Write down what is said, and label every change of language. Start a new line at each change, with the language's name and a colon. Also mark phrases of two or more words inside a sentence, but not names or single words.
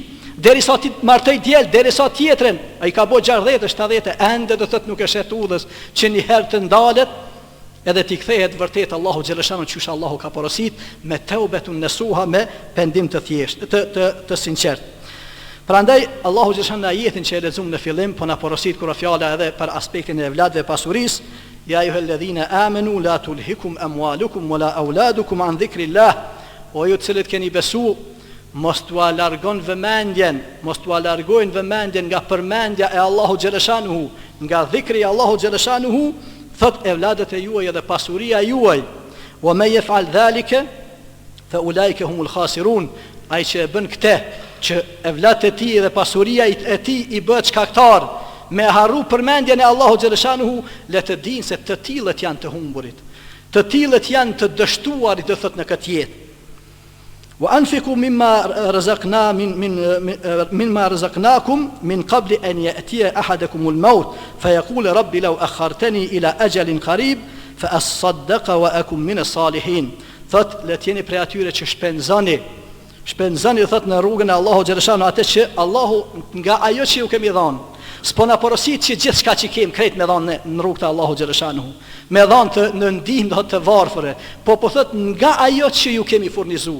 Albanian: Derisa ti martoj djel, derisa tjetrën, ai ka bo 60, 70, ende do thot nuk e shet udhës që një herë të ndalet, edhe ti kthehet vërtet Allahu xhaleshanu qysh Allahu ka porosit me
Arabic: توبة نصوحا,
Albanian: me pendim të thjesht, të sinqert. Prandaj Allahu xhaleshan në ajetin që e lexuam në fillim, po na porosit kur fjala edhe për aspektin e evladëve pasurisë,
Arabic: يا أيها الذين آمنوا لا تلهكم أموالكم ولا أولادكم عن ذكر الله,
Albanian: o ju të cilët keni besu, mos t'ua largon vëmendjen, mos t'ua largojnë vëmendjen nga përmendja e Allahu xhaleshanuhu, nga dhikri i Allahu xhaleshanuhu, thot evladët e juaj dhe pasuria juaj.
Arabic: ومن يفعل ذلك فأولئك هم الخاسرون,
Albanian: ai që e bën këtë, që evladët e tij dhe pasuria e tij i bëhet shkaktar me harru përmendjen e Allahu xhaleshanuhu, le të dinë se të tillët janë të humburit, të tillët janë të dështuarit, do thot në këtë jetë.
Arabic: وأنفقوا مما رزقناكم من قبل أن يأتي أحدكم الموت فيقول رب لو أخرتني إلى أجل قريب فأصدق وأكن من الصالحين.
Albanian: Thot le të jeni prej atyre që shpenzoni thot në rrugën e Allahu xhaleshanu, atë që Allahu nga ajo që ju kemi dhënë. S'po na porosit që gjithçka që kemi krejt me dhënë në rrugën e Allahu xhaleshanu, me dhënë në ndihmë të varfëre, po thot nga ajo që ju kemi furnizuar.